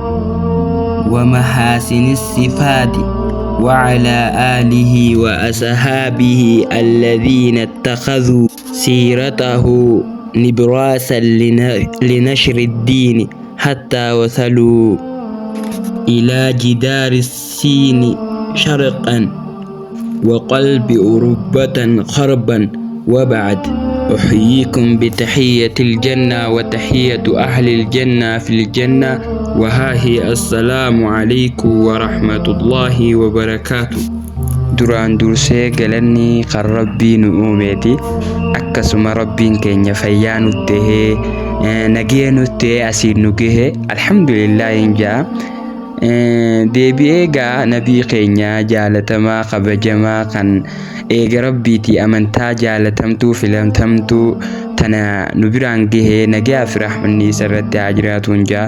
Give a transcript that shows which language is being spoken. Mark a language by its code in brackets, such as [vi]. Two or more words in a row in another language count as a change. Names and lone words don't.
[ar] ومحاسن الصفات وعلى آله وأصحابه الذين اتخذوا سيرته نبراسا لنشر الدين حتى وصلوا إلى جدار الصين شرقا وقلب أوروبا غربا. وبعد أحييكم بتحية الجنة وتحية أهل الجنة في الجنة وها هي السلام عليكم ورحمة الله وبركاته. [om] duraan dursee galanni kan rabbii nu uumeeti. Akkasuma rabbiin keenya fayyaa nutti tahee nagee nutti tahee asiin nu gahe alhamdulillah injaa. Deebi'ee gaa nabii keenya jaalatamaa kabajamaa kan eega rabbiiti amantaa jaalatamtuu filamtamtuu tana nu biraan gahee nagaa fi rahmanni isarratti haa jiraatuun jaa.